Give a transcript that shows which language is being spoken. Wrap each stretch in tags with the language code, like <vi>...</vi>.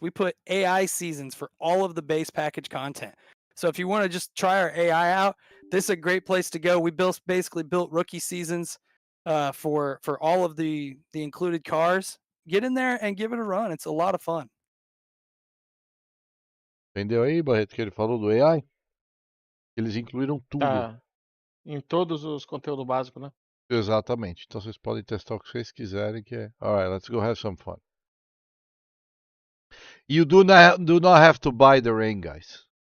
<en>We put AI seasons for all of the base package content. So if you want to just try our AI out, this is a great place to go. We basically built rookie seasons for all of the included cars. Get in there and give it a run. It's a lot of fun.</en> <pt>Entendeu aí, Barreto, que ele falou do AI? Eles incluíram tudo. Tá em todos os conteúdos básicos, né? Exatamente. Então vocês podem testar o que vocês quiserem, que é...</pt> <en>Alright, let's go have some fun. You do not have to buy the rain, guys.</en>